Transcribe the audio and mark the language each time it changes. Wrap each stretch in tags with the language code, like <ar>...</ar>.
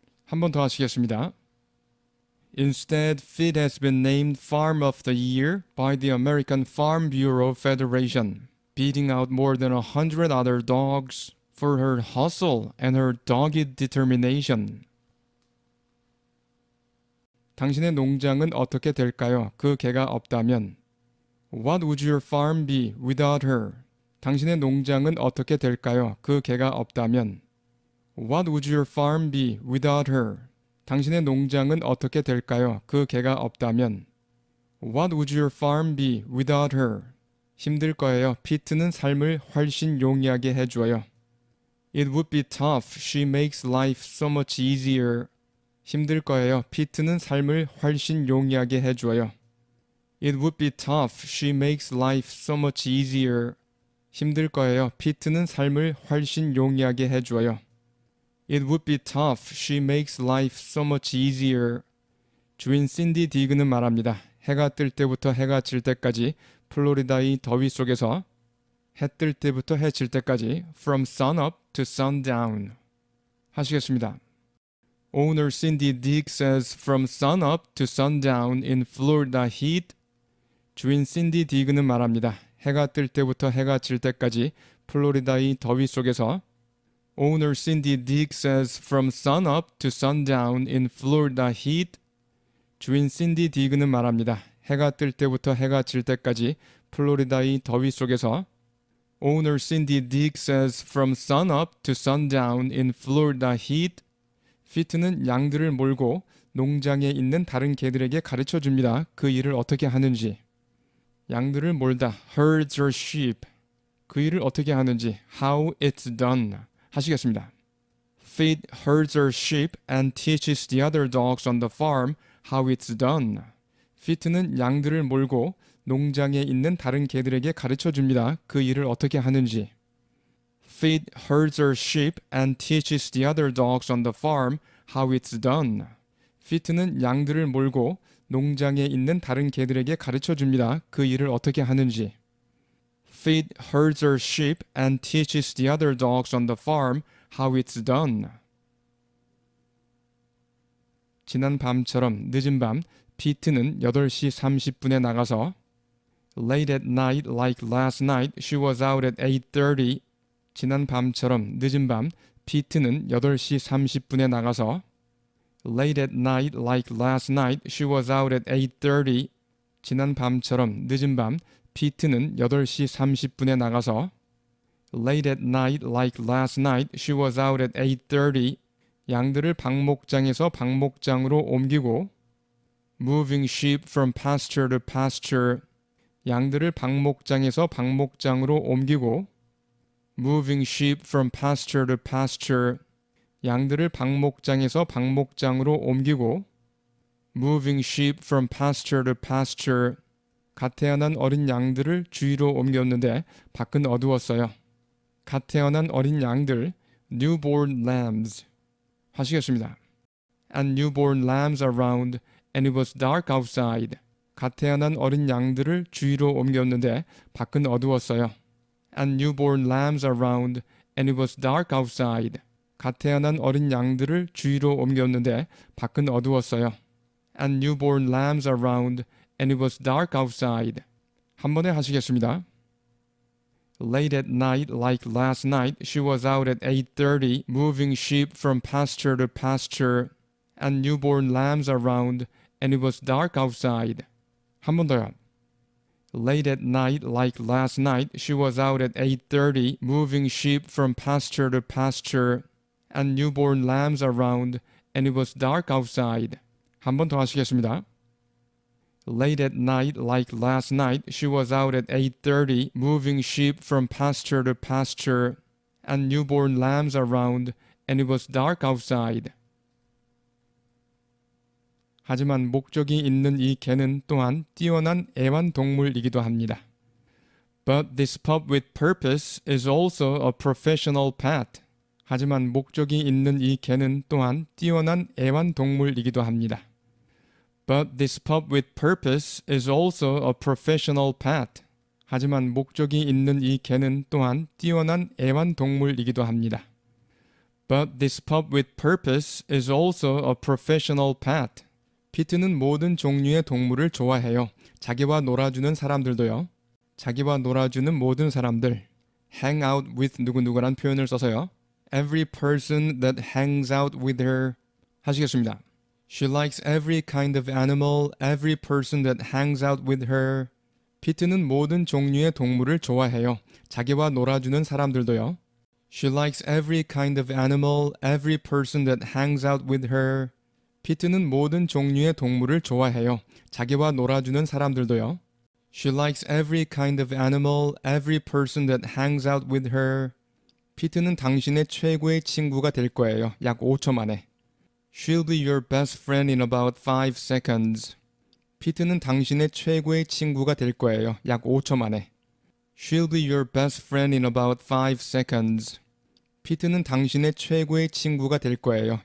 <ko>한 번 더 하시겠습니다.</ko> <en>Instead, Fit has been named Farm of the Year by the American Farm Bureau Federation, beating out more than 100 other dogs for her hustle and her dogged determination.</en> <ko>당신의 농장은 어떻게 될까요? 그 개가 없다면.</ko> <en>What would your farm be without her?</en> <ko>당신의 농장은 어떻게 될까요? 그 개가 없다면.</ko> <en>What would your farm be without her?</en> <ko>당신의 농장은 어떻게 될까요? 그 개가 없다면.</ko> <en>What would your farm be without her?</en> <ko>힘들 거예요. 피트는 삶을 훨씬 용이하게 해줘요.</ko> <en>It would be tough. She makes life so much easier.</en> <ko>힘들 거예요. 피트는 삶을 훨씬 용이하게 해줘요.</ko> <en>It would be tough. She makes life so much easier.</en> <ko>힘들 거예요. 피트는 삶을 훨씬 용이하게 해줘요.</ko> <en>It would be tough. She makes life so much easier.</en> <ko>주인 신디 디그는 말합니다. 해가 뜰 때부터 해가 질 때까지 플로리다의 더위 속에서 해 뜰 때부터 해 질 때까지</ko> <en>from sunup to sundown.</en> <ko>하시겠습니다.</ko> <en>Owner Cindy Dick says from sunup to sundown in Florida heat.</en> <ko>주인 신디 디그는 말합니다. 해가 뜰 때부터 해가 질 때까지 플로리다의 더위 속에서</ko> <en>Owner Cindy Dick says from sunup to sundown in Florida heat.</en> <ko>주인 신디 디그는 말합니다. 해가 뜰 때부터 해가 질 때까지 플로리다의 더위 속에서</ko> <en>Owner Cindy Dick says from sunup to sundown in Florida heat.</en> <ko>피트는 양들을 몰고 농장에 있는 다른 개들에게 가르쳐 줍니다. 그 일을 어떻게 하는지. 양들을 몰다.</ko> <en>herds her sheep.</en> <ko>그 일을 어떻게 하는지.</ko> <en>how it's done.</en> <ko>하시겠습니다.</ko> <en>Fit herds her sheep and teaches the other dogs on the farm how it's done.</en> <ko>피트는 양들을 몰고 농장에 있는 다른 개들에게 가르쳐 줍니다. 그 일을 어떻게 하는지.</ko> <en>Fit herds her sheep and teaches the other dogs on the farm how it's done.</en> <ko>피트는 양들을 몰고 농장에 있는 다른 개들에게 가르쳐 줍니다. 그 일을 어떻게 하는지.</ko> <en>Fit herds her sheep and teaches the other dogs on the farm how it's done.</en> <ko>지난 밤처럼 늦은 밤 피트는 8시 30분에 나가서</ko> <en>Late at night like last night she was out at 8:30.</en> <ko>지난 밤처럼 늦은 밤 피트는 8시 30분에 나가서</ko> <en>Late at night like last night she was out at 8:30.</en> <ko>지난 밤처럼 늦은 밤 피트는 8시 30분에 나가서</ko> <en>Late at night like last night she was out at 8:30.</en> <ko>양들을 방목장에서 방목장으로 옮기고</ko> <en>Moving sheep from pasture to pasture.</en> <ko>양들을 방목장에서 방목장으로 옮기고</ko> <en>Moving sheep from pasture to pasture.</en> <ko>양들을 방목장에서 방목장으로 옮기고</ko> <en>Moving sheep from pasture to pasture.</en> <ko>갓 태어난 어린 양들을 주위로 옮겼는데 밖은 어두웠어요. 갓 태어난 어린 양들</ko> <en>newborn lambs.</en> <ko>하시겠습니다.</ko> <en>And newborn lambs around and it was dark outside.</en> <ko>갓 태어난 어린 양들을 주위로 옮겼는데 밖은 어두웠어요.</ko> <en>And newborn lambs around and it was dark outside.</en> <ko>갓 태어난 어린 양들을 주위로 옮겼는데 밖은 어두웠어요.</ko> <en>And newborn lambs around and it was dark outside.</en> <ko>한 번에 하시겠습니다.</ko> <en>Late at night like last night she was out at 8:30 moving sheep from pasture to pasture and newborn lambs around and it was dark outside.</en> <ko>한 번 더요.</ko> <en>Late at night like last night she was out at 8:30 moving sheep from pasture to pasture and newborn lambs around and it was dark outside.</en> <ko>한 번 더 하시겠습니다.</ko> <en>Late at night like last night she was out at 8:30 moving sheep from pasture to pasture and newborn lambs around and it was dark outside.</en> <ko>하지만 목적이 있는 이 개는 또한 뛰어난 애완동물이기도 합니다.</ko> <en>But this pup with purpose is also a professional pet.</en> <ko>하지만 목적이 있는 이 개는 또한 뛰어난 애완동물이기도 합니다.</ko> <en>But this pup with purpose is also a professional pet.</en> <ko>하지만 목적이 있는 이 개는 또한 뛰어난 애완동물이기도 합니다.</ko> <en>But this pup with purpose is also a professional pet.</en> <ko>피트는 모든 종류의 동물을 좋아해요. 자기와 놀아주는 사람들도요. 자기와 놀아주는 모든 사람들.</ko> <en>hang out with</en> <ko>누구누구란 표현을 써서요.</ko> <en>Every person that hangs out with her</en> <ko>하시겠습니다.</ko> <en>She likes every kind of animal, every person that hangs out with her.</en> <ko>피트는 모든 종류의 동물을 좋아해요. 자기와 놀아주는 사람들도요.</ko> <en>She likes every kind of animal, every person that hangs out with her.</en> <ko>피트는 모든 종류의 동물을 좋아해요. 자기와 놀아주는 사람들도요.</ko> <en>She likes every kind of animal, every person that hangs out with her.</en> <ko>피트는 당신의 최고의 친구가 될 거예요. 약 5초 만에.</ko> <en>She'll be your best friend in about 5 seconds.</en> <ko>피트는 당신의 최고의 친구가 될 거예요. 약 5초 만에.</ko> <en>She'll be your best friend in about 5 seconds.</en> <ko>피트는 당신의 최고의 친구가 될 거예요.</ko>